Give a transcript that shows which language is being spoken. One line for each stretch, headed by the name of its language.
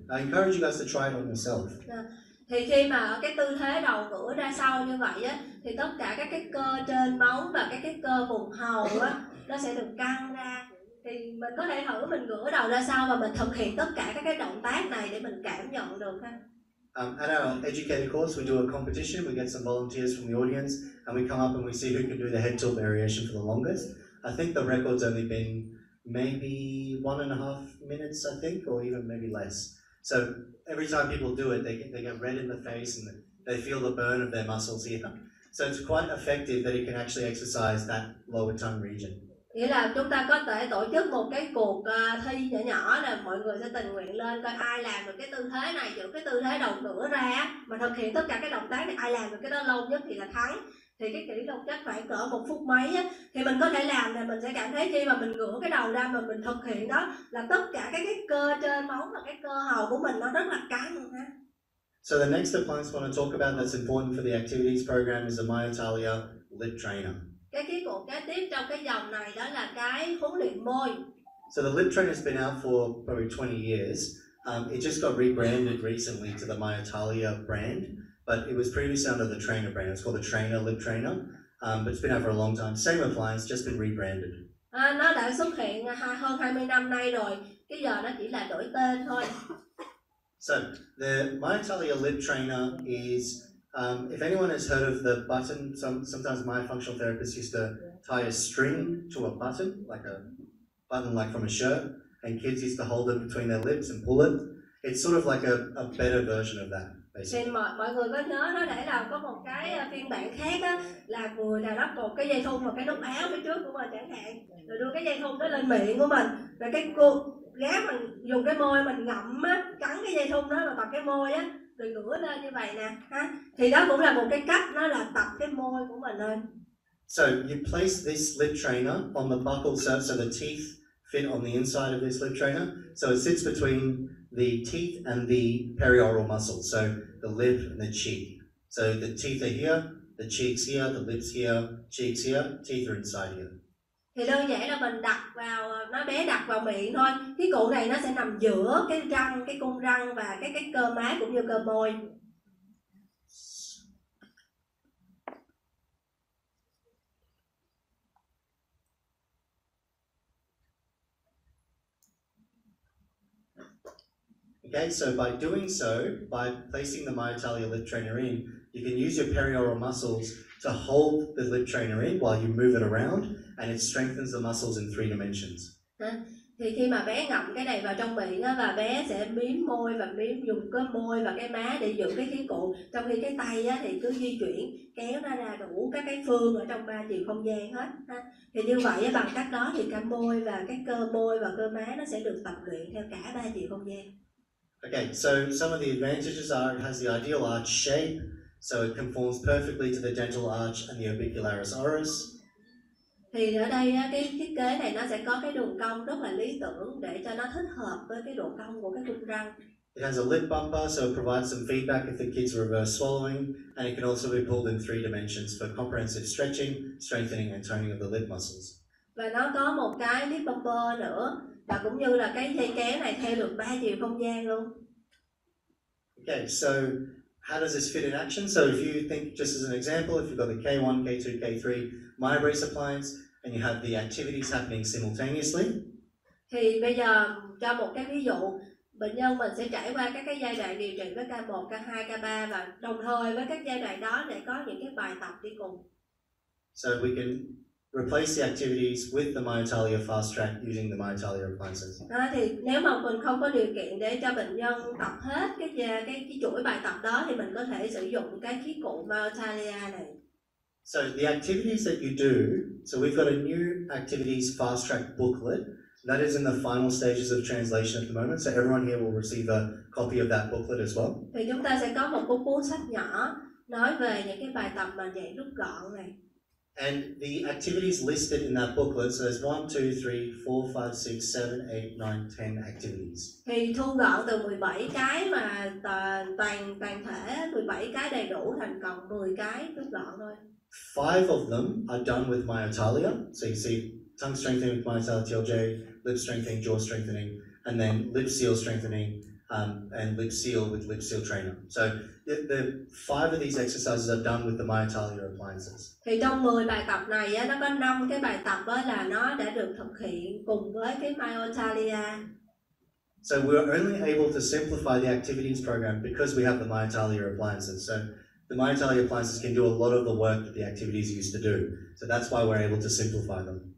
English: I encourage you guys to try it on yourself.
Vietnamese: Thì khi mà ở cái tư thế đầu ngửa ra sau như vậy á, thì tất cả các cái cơ trên móng và các cái cơ vùng hầu á, nó sẽ được căng ra. Thì mình có thể thử mình ngửa đầu ra sau và mình thực hiện tất cả các cái động tác này để mình cảm nhận được ha.
English: At our educator course, we do a competition. We get some volunteers from the audience, and we come up and we see who can do the head tilt variation for the longest. I think the record's only been maybe 1.5 minutes, I think, or even maybe less. So every time people do it, they get red in the face and they feel the burn of their muscles here. So it's quite effective that it can actually exercise that lower tongue region.
Vietnamese: Nghĩa là chúng ta có thể tổ chức một cái cuộc thi nhỏ nhỏ là mọi người sẽ tình nguyện lên coi ai làm được cái tư thế này, giữ cái tư thế đầu ngửa ra mà thực hiện tất cả cái động tác này, ai làm được cái đó lâu nhất thì là thắng. Thì cái kỹ thuật chắc phải cỡ 1 phút mấy á, thì mình có thể làm là mình sẽ cảm thấy khi mà mình ngửa cái đầu ra mà mình thực hiện đó là tất cả các cái cơ trên móng và cái cơ hầu của mình nó rất là căng ha.
English: So the next appliance I want to talk about that's important for the activities program is the myotalia lip trainer.
Vietnamese: Cái khí cụ kế tiếp trong cái dòng này đó là cái huấn luyện môi.
English: So the lip trainer has been out for probably 20 years. It just got rebranded recently to the myotalia brand, but it was previously under the Trainer brand. It's called the Trainer Lip Trainer, but it's been out for a long time. Same appliance, just been rebranded.
Vietnamese: Nó đã xuất hiện hơn 20 năm nay rồi, cái giờ nó chỉ là đổi tên thôi.
English: So the Myobrace Lip Trainer is, if anyone has heard of the button, sometimes my functional therapist used to tie a string to a button, like a button like from a shirt, and kids used to hold it between their lips and pull it. It's sort of like a better version of that.
Vietnamese: Thì mọi người có nhớ nó để là có một cái phiên bản khác á, là người nào đó cột cái dây thun vào cái nút áo phía trước của mình chẳng hạn, rồi đưa cái dây thun đó lên miệng của mình, rồi cái cô gái mình dùng cái môi mình ngậm á, cắn cái dây thun đó bằng cái môi á, rồi ngửa lên như vậy nè ha. Thì đó cũng là một cái cách, nó là tập cái môi của mình lên.
English: So you place this lip trainer on the buccal, so the teeth fit on the inside of this lip trainer. So it sits between the teeth and the perioral muscle, so the lip and the cheek. So the teeth are here, the cheeks here, the lips here, cheeks here, teeth are inside here.
Vietnamese: Thì đơn giản là mình đặt vào, nó bé đặt vào miệng thôi. Cái cụ này nó sẽ nằm giữa cái răng, cái cung răng và cái cơ má cũng như cơ môi.
English: Okay, so by doing so, by placing the Myobrace Lip Trainer in, you can use your perioral muscles to hold the lip trainer in while you move it around, and it strengthens the muscles in 3 dimensions.
Vietnamese: Thì khi mà bé ngậm cái này vào trong miệng á, và bé sẽ miếm môi và dùng cái môi và cái má để giữ cái khí cụ, trong khi cái tay á, thì cứ di chuyển kéo nó ra đủ các cái phương ở trong 3 chiều không gian hết ha. Thì như vậy á, bằng cách đó thì cả môi và cái cơ môi và cơ má nó sẽ được tập luyện theo cả 3 chiều không gian.
English: Okay, so some of the advantages are it has the ideal arch shape, so it conforms perfectly to the dental arch and the orbicularis oris.
Vietnamese: Thì ở đây cái thiết kế này nó sẽ có cái đường cong rất là lý tưởng để cho nó thích hợp với cái độ cong của cái cung răng.
English: It has a lip bumper, so it provides some feedback if the kids reverse swallowing, and it can also be pulled in 3 dimensions for comprehensive stretching, strengthening and toning of the lip muscles.
Vietnamese: Và nó có một cái lip bumper nữa, và cũng như là cái dây kéo này theo được 3 chiều không gian luôn.
English: Okay, so how does this fit in action? So if you think, just as an example, if you've got the K1, K2, K3 Myobrace appliance, and you have the activities happening simultaneously.
Vietnamese: Thì bây giờ cho một cái ví dụ, bệnh nhân mình sẽ trải qua các cái giai đoạn điều trị với K1, K2, K3 và đồng thời với các giai đoạn đó để có những cái bài tập đi cùng.
English: So we can replace the activities with the Myobrace fast track using the Myobrace appliances.
Vietnamese: Thì nếu mà mình không có điều kiện để cho bệnh nhân tập hết cái chuỗi bài tập đó, thì mình có thể sử dụng cái khí cụ Myobrace này.
English: So the activities that you do, so we've got a new activities fast track booklet that is in the final stages of translation at the moment. So everyone here will receive a copy of that booklet as well.
Vietnamese: Thì chúng ta sẽ có một cuốn sách nhỏ nói về những cái bài tập mà dạng rút gọn này.
English: And the activities listed in that booklet, so there's 1, 2, 3, 4, 5, 6, 7, 8, 9, 10 activities.
Vietnamese: Thì thu gọn từ 17 cái mà toàn thể 17 cái đầy đủ thành cộng 10 cái rút gọn thôi.
English: 5 of them are done with Myobrace. So you see tongue strengthening with Myobrace TLJ, lip strengthening, jaw strengthening, and then lip seal strengthening, and lip seal with lip seal trainer. So the 5 of these exercises are done with the Myobrace appliances.
Vietnamese: Thì trong 10 bài tập này á, nó có 5 cái bài tập á, là nó đã được thực hiện cùng với cái Myobrace.
English: So we're only able to simplify the activities program because we have the Myobrace appliances. So the Myobrace appliances can do a lot of the work that the activities used to do. So that's why we're able to simplify them.